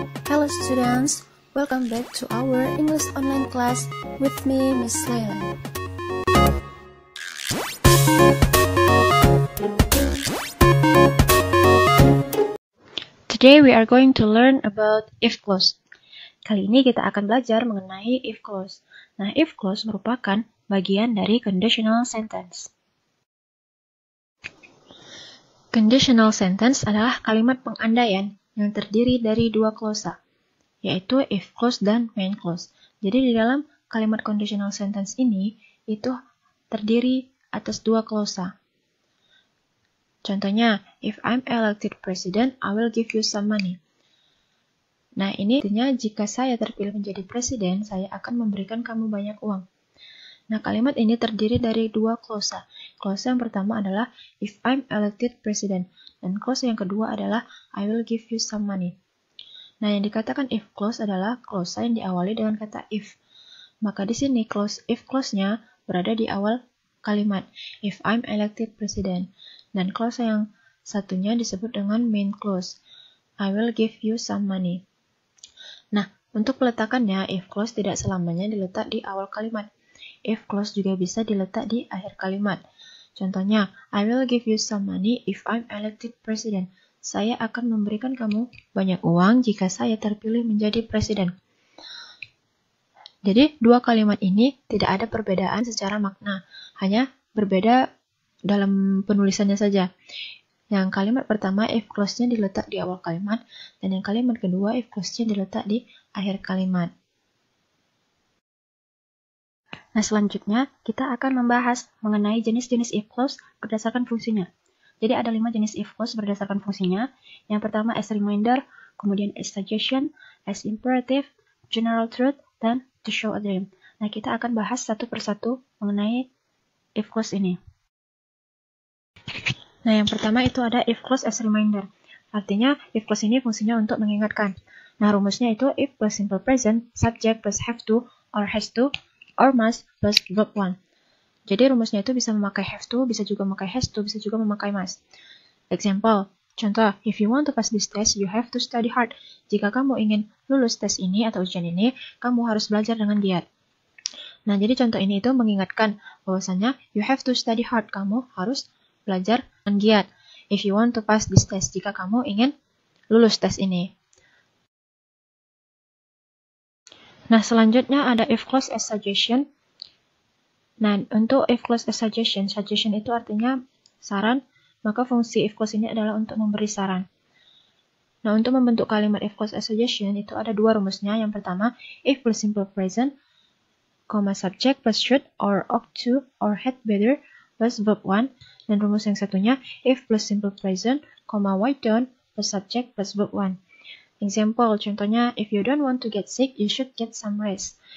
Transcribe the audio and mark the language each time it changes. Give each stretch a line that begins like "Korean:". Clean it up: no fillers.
English: Hello students, welcome back to our English online class with me, Miss Layla. Today we are going to learn about if clause.
Indonesian: Kali ini kita akan belajar mengenai if clause. Nah, if clause merupakan bagian dari conditional sentence. Conditional sentence adalah kalimat pengandaian yang terdiri dari dua klausa, yaitu if clause dan main clause. Jadi di dalam kalimat conditional sentence ini, itu terdiri atas dua klausa.
English: Contohnya, if I'm elected president, I will give you some money.
Indonesian: Nah, ini artinya jika saya terpilih menjadi presiden, saya akan memberikan kamu banyak uang. Nah, kalimat ini terdiri dari dua klausa. Klausa yang pertama adalah
English: if I'm elected president,
Indonesian: dan klausa yang kedua adalah
English: I will give you some money.
Indonesian: Nah, yang dikatakan if clause adalah klausa yang diawali dengan kata if. Maka di sini if clause-nya berada di awal kalimat
English: if I'm elected president,
Indonesian: dan klausa yang satunya disebut dengan main clause,
English: I will give you some money.
Indonesian: Nah, untuk peletakannya, if clause tidak selamanya diletak di awal kalimat. If clause juga bisa diletak di akhir kalimat.
English: Contohnya, I will give you some money if I'm elected president.
Indonesian: Saya akan memberikan kamu banyak uang jika saya terpilih menjadi presiden. Jadi, dua kalimat ini tidak ada perbedaan secara makna, hanya berbeda dalam penulisannya saja. Yang kalimat pertama, if clause-nya diletak di awal kalimat, dan yang kalimat kedua, if clause-nya diletak di akhir kalimat. Nah, selanjutnya kita akan membahas mengenai jenis-jenis if clause berdasarkan fungsinya. Jadi ada 5 jenis if clause berdasarkan fungsinya. Yang pertama
English: as reminder, kemudian as suggestion, as imperative, general truth, dan to show a dream.
Indonesian: Nah, kita akan bahas satu persatu mengenai if clause ini. Nah, yang pertama itu ada if clause as reminder. Artinya if clause ini fungsinya untuk mengingatkan. Nah, rumusnya itu
English: if plus simple present, subject plus have to or has to, or must plus verb 1.
Indonesian: Jadi rumusnya itu bisa memakai have to, bisa juga memakai has to, bisa juga memakai must.
English: Example, contoh, if you want to pass this test, you have to study hard.
Indonesian: Jika kamu ingin lulus tes ini atau ujian ini, kamu harus belajar dengan giat. Nah, jadi contoh ini itu mengingatkan bahwasanya
English: you have to study hard,
Indonesian: kamu harus belajar dengan giat.
English: If you want to pass this test,
Indonesian: jika kamu ingin lulus tes ini. Nah, selanjutnya ada if clause as suggestion. Nah, untuk if clause as suggestion itu artinya saran, maka fungsi if clause ini adalah untuk memberi saran. Nah, untuk membentuk kalimat if clause as suggestion itu ada dua rumusnya. Yang pertama,
English: if plus simple present, subject plus should or ought to or had better plus verb 1.
Indonesian: Dan rumus yang satunya,
English: if plus simple present, why don't plus subject plus verb 1. Example, contohnya, if you don't want to get sick, you should get some rest.